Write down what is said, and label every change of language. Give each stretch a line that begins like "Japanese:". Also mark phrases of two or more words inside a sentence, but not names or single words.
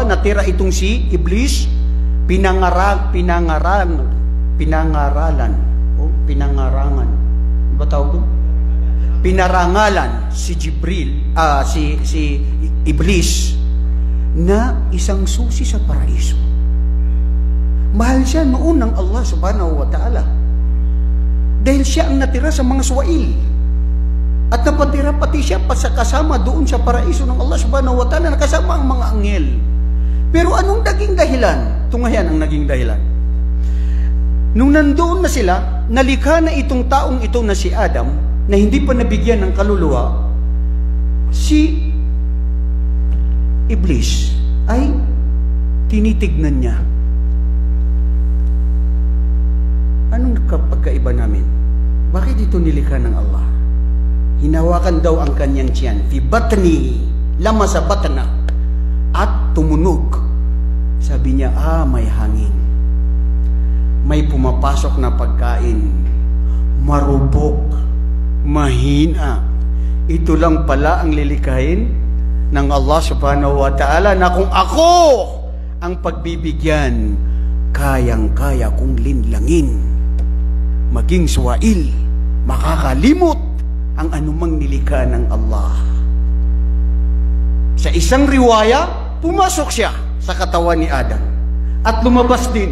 Filipino: Natira itong si Iblis, pinangaralan, ba tawag doon? Pinarangalan si Jibril, si Iblis na isang susi sa paraiso. Mahal siya noon ng Allah
Arabic: سبحانه وتعالى
Filipino: dahil siya ang natira sa mga suwail at napatira pati siya kasama doon sa paraiso ng Allah
Arabic: سبحانه وتعالى,
Filipino: nakasama ang mga anghel. Pero anong naging dahilan? Tungayan ang naging dahilan. Nung nandoon na sila, nalikha na itong taong ito na si Adam, na hindi pa nabigyan ng kaluluwa, si Iblis ay tinitignan niya. Anong pagkaiba namin? Bakit ito nilikha ng Allah? Hinawakan daw ang kanyang tiyan,
Arabic: في بطني لما سا بطنا,
Filipino: at tumunog. Sabi niya, may hangin. May pumapasok na pagkain, marupok, mahina. Ito lang pala ang lilikhain ng Allah
Arabic: سبحانه وتعالى,
Filipino: na kung ako ang pagbibigyan, kayang-kaya kong linlangin, maging suwail, makakalimot ang anumang nilikha ng Allah. Sa isang riwaya, pumasok siya sa katawan ni Adam at lumabas din.